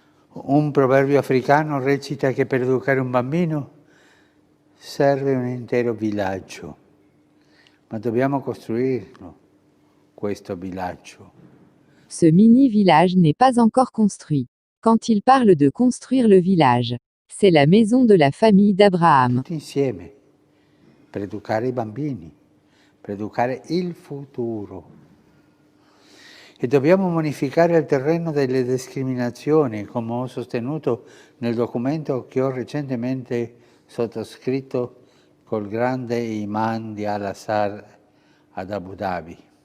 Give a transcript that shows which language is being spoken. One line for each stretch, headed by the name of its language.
Italian: Un proverbio africano recita che per educare un bambino serve un intero villaggio, ma dobbiamo costruirlo, questo villaggio.
French: Ce mini-village n'est pas encore construit. Quand il parle de construire le village, c'est la maison de la famille d'Abraham.
Italian: Tutti insieme, per educare i bambini, per educare il futuro. E dobbiamo bonificare il terreno delle discriminazioni, come ho sostenuto nel documento che ho recentemente sottoscritto col grande imam di Al-Azhar ad Abu Dhabi.